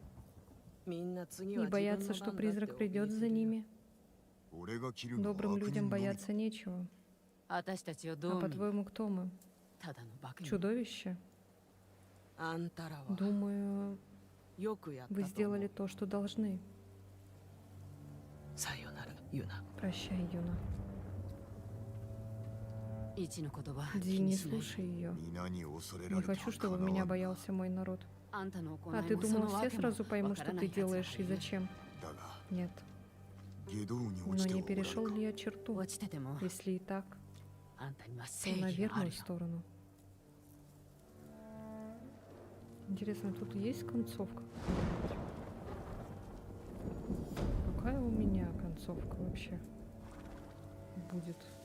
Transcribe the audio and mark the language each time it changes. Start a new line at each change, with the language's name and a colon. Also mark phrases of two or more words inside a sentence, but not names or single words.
Russian: И боятся, что призрак придет за ними.
Japanese: 俺が切るのは
Russian: Добрым
Japanese: 悪
Russian: людям
Japanese: 人のみ
Russian: бояться нечего.
Japanese: 私たちをど
Russian: А
Japanese: う見
Russian: по-твоему, кто мы?
Japanese: ただのバカに
Russian: Чудовище?
Japanese: あんたらは
Russian: Думаю,
Japanese: よくやった
Russian: вы
Japanese: と思
Russian: сделали
Japanese: う
Russian: то, что должны.
Japanese: さよならユナ
Russian: Прощай, Юна.
Japanese: 一の言葉
Russian: Ди,
Japanese: 気
Russian: не
Japanese: にしない
Russian: слушай ее.
Japanese: 皆に恐れら
Russian: Не
Japanese: れては
Russian: хочу, чтобы
Japanese: かなわん
Russian: меня
Japanese: な。
Russian: боялся мой народ.
Japanese: あんたの行
Russian: А
Japanese: い
Russian: ты
Japanese: もそ
Russian: думал,
Japanese: の
Russian: все
Japanese: わけも
Russian: сразу
Japanese: わ
Russian: поймут,
Japanese: か
Russian: что
Japanese: らな
Russian: ты
Japanese: いやつが
Russian: делаешь
Japanese: い
Russian: и
Japanese: る
Russian: зачем?
Japanese: だが
Russian: Нет.
Japanese: 下道に
Russian: Но
Japanese: 落ちて
Russian: не
Japanese: はおらん
Russian: перешел
Japanese: か
Russian: ли я черту?
Japanese: 落ちてても
Russian: Если и так,
Japanese: あんたには
Russian: то
Japanese: 正
Russian: на
Japanese: 義がある
Russian: верную
Japanese: よ
Russian: сторону. Интересно, тут есть концовка? Какая у меня концовка вообще будет?